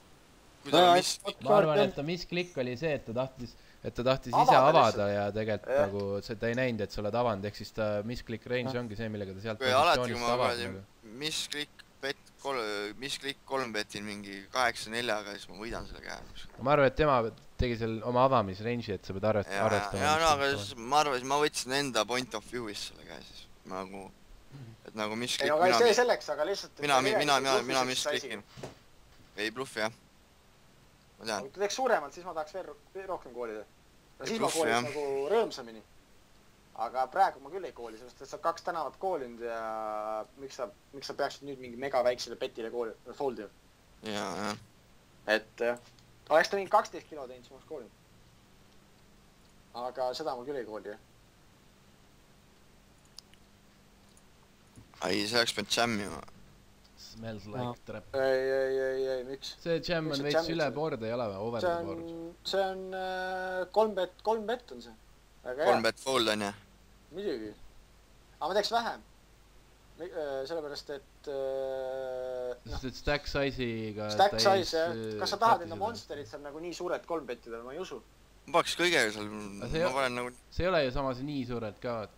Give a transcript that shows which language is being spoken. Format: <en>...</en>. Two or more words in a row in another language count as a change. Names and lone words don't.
<et>Ma arvan, et ta misklikk oli see, et ta tahtis ise avada ja tegelikult nagu ta ei näinud, et sa oled avanud, ehk siis ta misklikk range ongi see, millega ta sealt positsioonist avab. Misklikk 3 betin mingi 8-4-ga, siis ma võidan selle käe. Ma arvan, et tema tegi seal oma avamisrange'i, et sa pead arvestama. Ja, aga ma arvasin, ma võtsin enda</et> <en>point of view'is</en> <et>selle käe siis. Et nagu misklikk... Ei, aga see selleks, aga lihtsalt... Mina misklikin. Ei bluffi, jah. Ma tean. Kui ta teeks suuremalt, siis ma tahaks veel rohkem koolida. Siis ma kooliks nagu rõõmsamini. Aga praegu ma küll ei kooli, sest et sa 2 tänavat koolinud ja miks sa peaksid nüüd mingi mega väiksele petile foldima? Jaa. Et oleks ta mingi 12 kilo teinud, siis ma oleks koolinud. Aga seda ma küll ei kooli, jah. Ai, see oleks pead jammima.</et> <en>Smells like trap.</en> <et>Ei, miks? See jam on veits üle board ei ole või?</et> <en>Over the board?</en> <et>See on 3 bet on see. 3 bet fold on jah? Muidugi. Aga ma teeks vähem. Sellepärast, et... Sest et</et> <en>stack size'iga... Stack size, jah.</en> <et>Kas sa tahad enda monsterid seal nagu nii suured 3 betidel? Ma ei usu. Ma paks kõigega seal... See ei ole ju samas nii suured ka, vaata.</et>